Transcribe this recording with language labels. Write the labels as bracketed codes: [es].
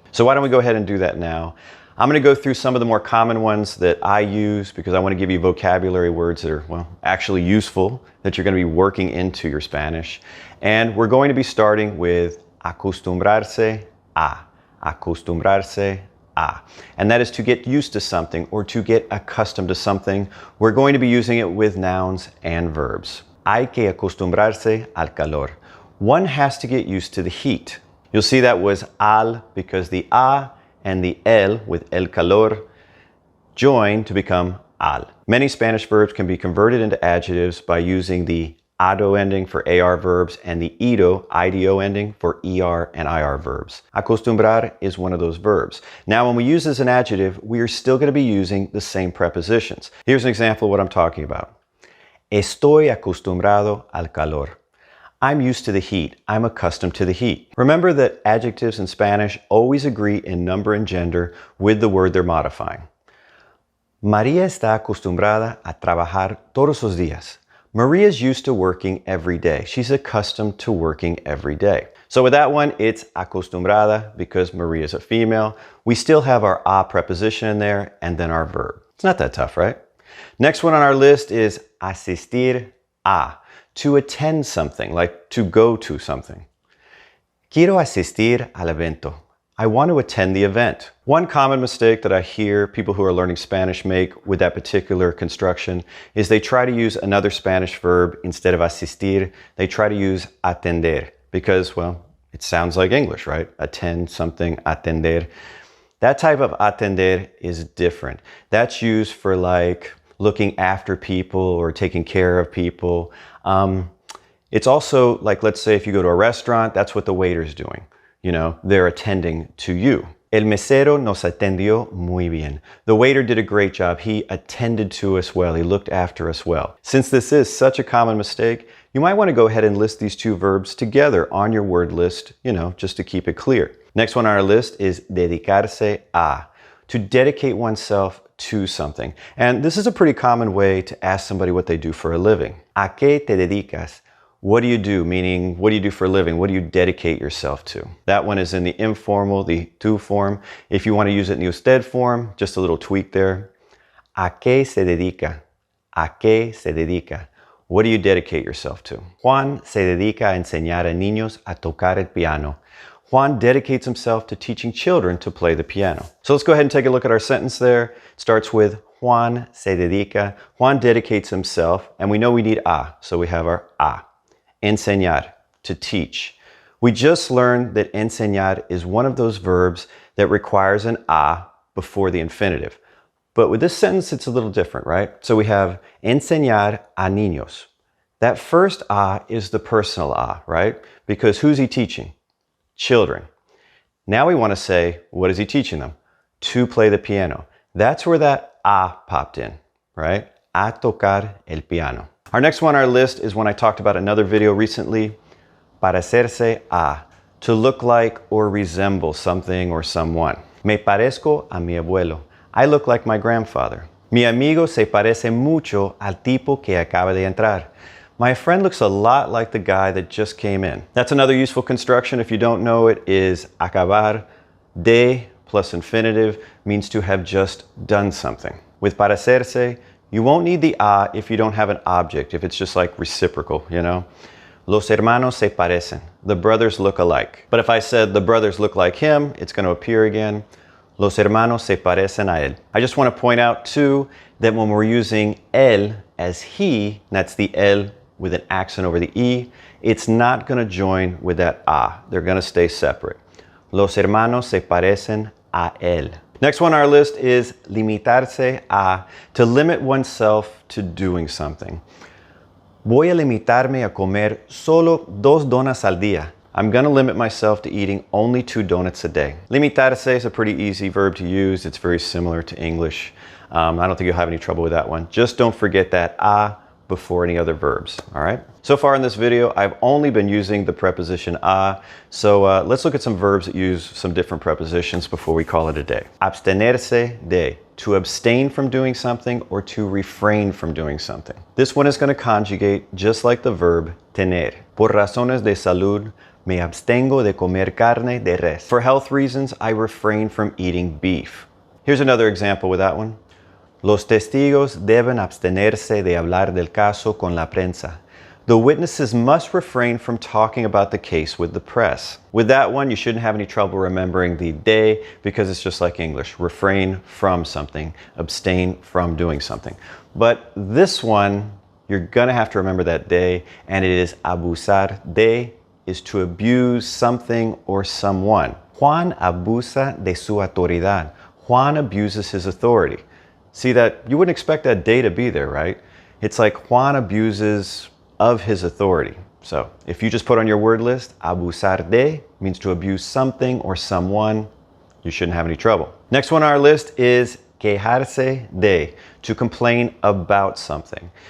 [en] So why don't we go ahead and do that now? I'm going to go through some of the more common ones that I use because I want to give you vocabulary words that are, well, actually useful, that you're going to be working into your Spanish. And we're going to be starting with acostumbrarse a. Acostumbrarse a. And that is to get used to something or to get accustomed to something. We're going to be using it with nouns and verbs. [es] Hay que acostumbrarse al calor. [en] One has to get used to the heat. You'll see that was al because the a and the el with el calor join to become al. Many Spanish verbs can be converted into adjectives by using the ado ending for AR verbs and the IDO ending for ER and IR verbs. Acostumbrar is one of those verbs. Now, when we use this as an adjective, we are still going to be using the same prepositions. Here's an example of what I'm talking about. [es] Estoy acostumbrado al calor. [en] I'm used to the heat. I'm accustomed to the heat. Remember that adjectives in Spanish always agree in number and gender with the word they're modifying. [es] María está acostumbrada a trabajar todos los días. [en] Maria's used to working every day. She's accustomed to working every day. So with that one, it's acostumbrada because Maria's a female. We still have our a preposition in there and then our verb. It's not that tough, right? Next one on our list is asistir a. To attend something, like to go to something. [es] Quiero asistir al evento. [en] I want to attend the event. One common mistake that I hear people who are learning Spanish make with that particular construction is they try to use another Spanish verb instead of asistir. They try to use atender because, well, it sounds like English, right? Attend something, atender. That type of atender is different. That's used for like looking after people or taking care of people. It's also like, let's say if you go to a restaurant, that's what the waiter's doing. You know, they're attending to you. [es] El mesero nos atendió muy bien. [en] The waiter did a great job. He attended to us well. He looked after us well. Since this is such a common mistake, you might want to go ahead and list these two verbs together on your word list, you know, just to keep it clear. Next one on our list is dedicarse a. to dedicate oneself to something. And this is a pretty common way to ask somebody what they do for a living. [es] ¿A qué te dedicas? [en] What do you do? Meaning, what do you do for a living? What do you dedicate yourself to? That one is in the informal, the tú form. If you want to use it in the usted form, just a little tweak there. [es] ¿A qué se dedica? ¿A qué se dedica? [en] What do you dedicate yourself to? [es] Juan se dedica a enseñar a niños a tocar el piano. [en] Juan dedicates himself to teaching children to play the piano. So let's go ahead and take a look at our sentence there. It starts with [es] Juan se dedica. [en] Juan dedicates himself, and we know we need a, so we have our a. Enseñar, to teach. We just learned that enseñar is one of those verbs that requires an a before the infinitive. But with this sentence, it's a little different, right? So we have [es] enseñar a niños. [en] That first a is the personal a, right? Because who's he teaching? Children. Now we want to say, what is he teaching them? To play the piano. That's where that a popped in, right? [es] A tocar el piano. [en] Our next one on our list is one I talked about in another video recently. Parecerse a. To look like or resemble something or someone. [es] Me parezco a mi abuelo. [en] I look like my grandfather. [es] Mi amigo se parece mucho al tipo que acaba de entrar. [en] My friend looks a lot like the guy that just came in. That's another useful construction. If you don't know it, is acabar de plus infinitive means to have just done something. With parecerse, you won't need the a if you don't have an object, if it's just like reciprocal, you know? [es] Los hermanos se parecen. [en] The brothers look alike. But if I said the brothers look like him, it's going to appear again. [es] Los hermanos se parecen a él. [en] I just want to point out too that when we're using él as he, that's the él with an accent over the e, it's not going to join with that a. They're going to stay separate. [es] Los hermanos se parecen a él. [en] Next one on our list is limitarse a, to limit oneself to doing something. [es] Voy a limitarme a comer solo 2 donas al día. [en] I'm going to limit myself to eating only 2 donuts a day. Limitarse is a pretty easy verb to use. It's very similar to English. I don't think you'll have any trouble with that one. Just don't forget that a before any other verbs, all right? So far in this video, I've only been using the preposition a, so let's look at some verbs that use some different prepositions before we call it a day. Abstenerse de, to abstain from doing something or to refrain from doing something. This one is going to conjugate just like the verb tener. [es] Por razones de salud, me abstengo de comer carne de res. [en] For health reasons, I refrain from eating beef. Here's another example with that one. [es] Los testigos deben abstenerse de hablar del caso con la prensa. [en] The witnesses must refrain from talking about the case with the press. With that one, you shouldn't have any trouble remembering the de because it's just like English. Refrain from something, abstain from doing something. But this one, you're gonna have to remember that de, and it is abusar de is to abuse something or someone. [es] Juan abusa de su autoridad. [en] Juan abuses his authority. See that, you wouldn't expect that de to be there, right? It's like Juan abuses of his authority. So if you just put on your word list, abusar de means to abuse something or someone, you shouldn't have any trouble. Next one on our list is quejarse de, to complain about something.